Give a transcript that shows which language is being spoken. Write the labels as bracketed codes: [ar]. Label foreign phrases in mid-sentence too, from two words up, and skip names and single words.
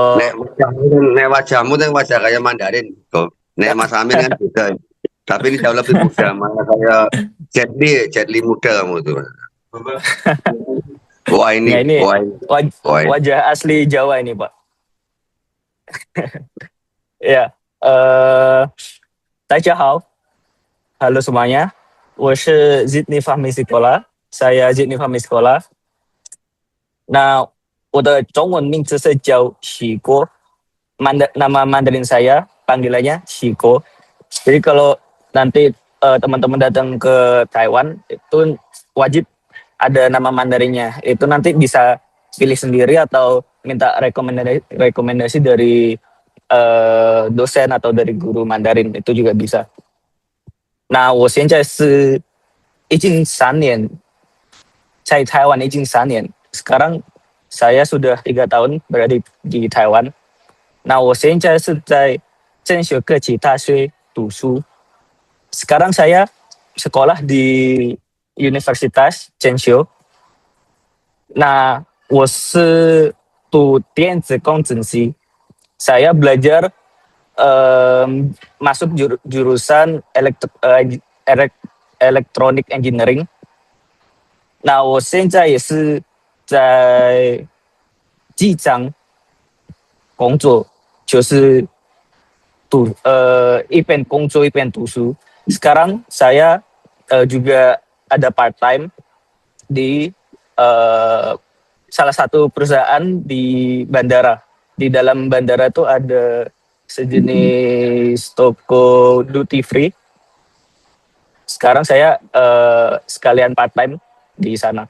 [id] Nek wajahmu yang wajah kayak Mandarin. Nek Mas Amin kan beda. Tapi ini jauh lebih muda, mana kayak Jet Li muda kamu tuh. Wah Ya ini, ini wah ini, wah ini. wajah asli Jawa ini, Pak. Ya, [zh] 大家好, [id] halo semuanya. [zh] 我是 Zidni Fahmi Sekolah. [id] Saya Zidni Fahmi Sekolah. [zh] 那我的中文名字是叫许国, [id] nama Mandarin saya panggilannya Shiko. Jadi kalau nanti teman-teman datang ke Taiwan itu wajib ada nama Mandarinnya. Itu nanti bisa pilih sendiri atau minta rekomendasi dari dosen atau dari guru Mandarin, itu juga bisa. [zh] 那我现在是已经3年 在台湾已经3年. [id] Sekarang saya sudah 3 tahun berada di Taiwan. [zh] 那我现在是在正学科技大学读书. [id] Sekarang saya sekolah di Universitas Zhengzhou. [zh] 那我是读电子工程系. [id] Saya belajar masuk jurusan [en] electronic engineering. [zh] 那我现在也是在机场工作，就是一边工作一边读书. [id] Sekarang saya juga ada [en] part time [id] di salah satu perusahaan di bandara. Di dalam bandara itu ada sejenis toko [en] duty free. [id] Sekarang saya sekalian [en] part time [id] di sana.